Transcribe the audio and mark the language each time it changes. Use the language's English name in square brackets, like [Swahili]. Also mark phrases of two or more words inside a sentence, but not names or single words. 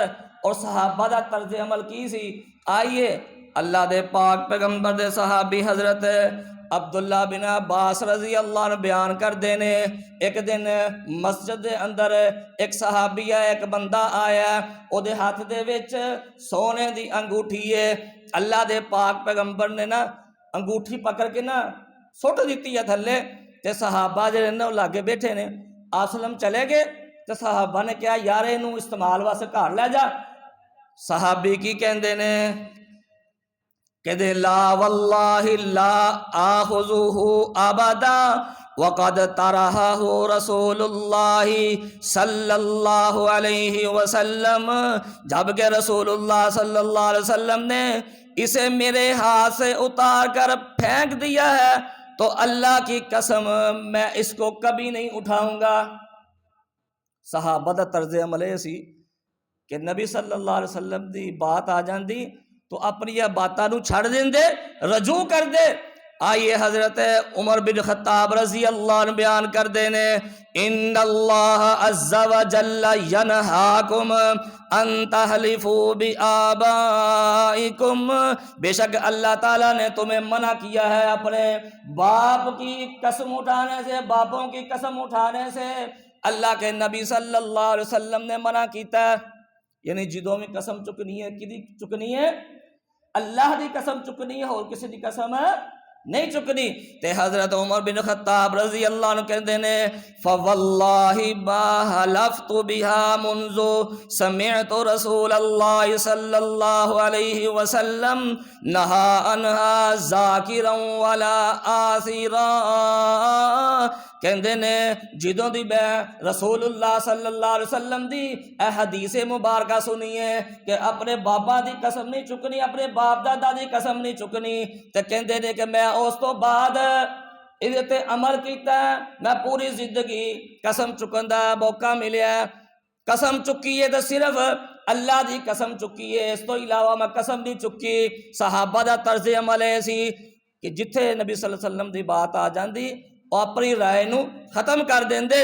[Punjabi] اور صحابہ دا طرز عمل کی سی. آئیے اللہ دے پاک پیغمبر دے صحابی حضرت عبداللہ بن عباس [Arabic] رضی اللہ عنہ [Punjabi] بیان کر دینے ایک دن مسجد دے اندر ایک صحابی ہے, ایک بندہ آیا, او دے ہاتھ دے وچ سونے دی انگوٹھی ہے. اللہ دے پاک پیغمبر نے نا انگوٹھی پکڑ کے نا سٹ دیتی ہے تھلے, تے صحابہ جڑے نے لاگے بیٹھے نے آسلم چلے گئے. تے صحابہ نے کہا یار اینوں استعمال واسطے گھر لے جا. صحابی کی کہندے نے کہندے [Arabic] لا واللہ لا آخذہ ابدا وقد طرحہ رسول اللہ صلی اللہ علیہ وسلم, [Urdu] جبکہ رسول اللہ [Arabic] صلی اللہ علیہ وسلم [Urdu] نے اسے میرے ہاتھ سے اتار کر پھینک دیا ہے تو اللہ کی قسم میں اس کو کبھی نہیں اٹھاؤں گا. [Punjabi] صحابہ دا طرز عمل سی کہ نبی صلی اللہ علیہ وسلم دی بات آ جاندی تو اپنی باتاں نو چھڑ دیندے, رجوع کر دے. آئیے حضرت عمر بن خطاب [Arabic] رضی اللہ عنہ [Punjabi] بیان کر دینے، [Arabic] ان اللہ عز و جل ینہاکم ان تحلفوا بآبائکم، [Urdu] بے شک اللہ تعالیٰ نے تمہیں منع کیا ہے اپنے باپ کی قسم اٹھانے سے، باپوں کی قسم اٹھانے سے۔ [Punjabi] اللہ کے نبی [Arabic] صلی اللہ علیہ وسلم [Punjabi] نے منع کیتا ہے، یعنی جدوں میں قسم چکنی ہے، کدی چکنی ہے؟ اللہ دی قسم چکنی ہے، اور کسی دی قسم نہیں چکنی۔ [Urdu] تے حضرت عمر بن خطاب رضی اللہ عنہ کہتے ہیں [Arabic] فواللہ ما حلفت بها منذ سمعت رسول اللہ صلی اللہ علیہ وسلم نہا عنہا ذاکرا ولا آثرا، [Punjabi] کہندے نے جدوں دی میں رسول اللہ [Arabic] صلی اللہ علیہ وسلم [Punjabi] دی اے حدیث مبارکہ سنی ہے کہ اپنے بابا دی قسم نہیں چکنی، اپنے باپ دادا دی قسم نہیں چکنی، تے کہندے نے کہ میں اس تو بعد یہ تے عمل کیتا ہے، میں پوری زندگی قسم چکن دا موقع ملیا، قسم چکی ہے تو صرف اللہ دی قسم چکی ہے، اس تو علاوہ میں قسم نہیں چکی۔ صحابہ دا طرز عمل ایسی کہ جتھے نبی [Arabic] صلی اللہ علیہ وسلم [Punjabi] دی بات آ جاندی اور اپنی رائے نو ختم کر دیندے۔